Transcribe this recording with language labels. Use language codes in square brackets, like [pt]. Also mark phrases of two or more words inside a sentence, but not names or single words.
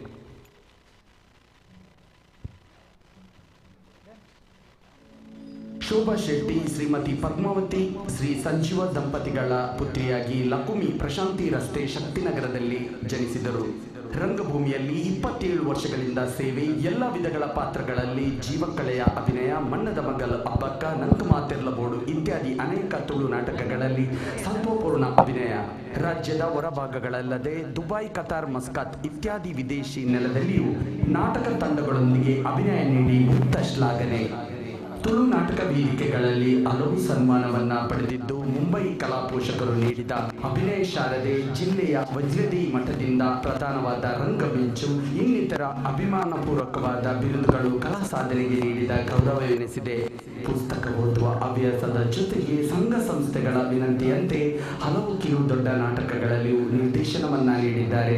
[kn] ಶೋಭಾ ಶೆಟ್ಟಿ ಶ್ರೀಮತಿ ಪದ್ಮಾವತಿ ಶ್ರೀ ಸಂಜೀವ ದಂಪತಿಗಳ ಪುತ್ರಿಯಾಗಿ ಲಕುಮಿ ಪ್ರಶಾಂತಿ ರಸ್ತೆ ಶಕ್ತಿನಗರದಲ್ಲಿ ಜನಿಸಿದರು. ರಂಗಭೂಮಿಯಲ್ಲಿ 27 ವರ್ಷಗಳಿಂದ ಸೇವೆ, ಎಲ್ಲ ವಿಧಗಳ ಪಾತ್ರಗಳಲ್ಲಿ ಜೀವಕಳೆಯ ಅಭಿನಯ, ಮಣ್ಣದ ಮಗಲ್ ಅಬ್ಬಕ್ಕ, ನಂಕು ಮಾತೆರ್ಲಬೋಡು ಇತ್ಯಾದಿ ಅನೇಕ ತುಳು ನಾಟಕಗಳಲ್ಲಿ ಸತ್ವಪೂರ್ಣ ಅಭಿನಯ. ರಾಜ್ಯದ ಹೊರಭಾಗಗಳಲ್ಲದೆ ದುಬೈ, ಕತಾರ್, ಮಸ್ಕತ್ ಇತ್ಯಾದಿ ವಿದೇಶಿ ನೆಲದಲ್ಲಿಯೂ ನಾಟಕ ತಂಡಗಳೊಂದಿಗೆ ಅಭಿನಯ ನೀಡಿ ಮುಕ್ತ ಶ್ಲಾಘನೆ. ತುಳು ನಾಟಕ ವೇದಿಕೆಗಳಲ್ಲಿ ಹಲವು ಸನ್ಮಾನವನ್ನ ಪಡೆದಿದ್ದು, ಮುಂಬೈ ಕಲಾ ಪೋಷಕರು ನೀಡಿದ ಅಭಿನಯ ಶಾರದೆ, ಜಿಲ್ಲೆಯ ವಜ್ರದಿ ಮಠದಿಂದ ಪ್ರಧಾನವಾದ ರಂಗಮಿಂಚು ಇನ್ನಿತರ ಅಭಿಮಾನಪೂರ್ವಕವಾದ ಬಿರುದುಗಳು ಕಲಾ ಸಾಧನೆಗೆ ನೀಡಿದ ಗೌರವವೆನಿಸಿದೆ. ಪುಸ್ತಕ ಓದುವ ಹವ್ಯಾಸದ ಜೊತೆಗೆ ಸಂಘ ಸಂಸ್ಥೆಗಳ ವಿನಂತಿಯಂತೆ ಹಲವು ಕಿರು ದೊಡ್ಡ ನಾಟಕಗಳಲ್ಲಿಯೂ ನಿರ್ದೇಶನವನ್ನ ನೀಡಿದ್ದಾರೆ.